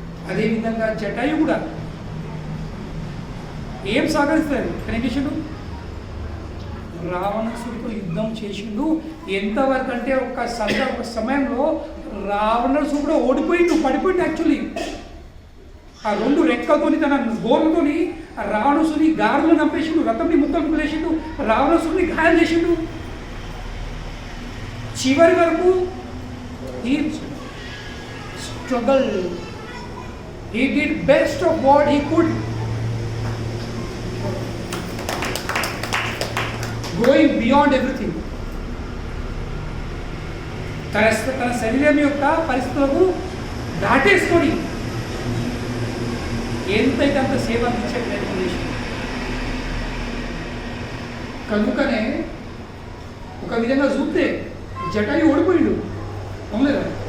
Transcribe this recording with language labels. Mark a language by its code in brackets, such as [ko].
[te] అదేవిధంగా జటాయు కూడా ఏం సహకరిస్తారు, కానీ చేసిండు రావణాసుడితో యుద్ధం చేసిండు. ఎంతవరకు అంటే ఒక సమయంలో రావణాసుడు కూడా ఓడిపోయిండు, పడిపోయిండు. యాక్చువల్లీ ఆ రెండు రెక్కలతోని తన గోర్లతోని రావణాసుని గారులు నంపేసిండు, రథంని ముక్కలు లేచిండు, రావణాసుడిని గాయం చేసిండు. చివరి వరకు [en] he struggled, he did best of what he could, going beyond everything. [te] తన శరీరం యొక్క పరిస్థితులకు దాటేసుకొని ఎంతైతే అంత సేవ అందించే ప్రయత్నం చేసి. కనుకనే ఒక విధంగా చూస్తే జటాయు ఓడిపోయిండు, అవునులేదా.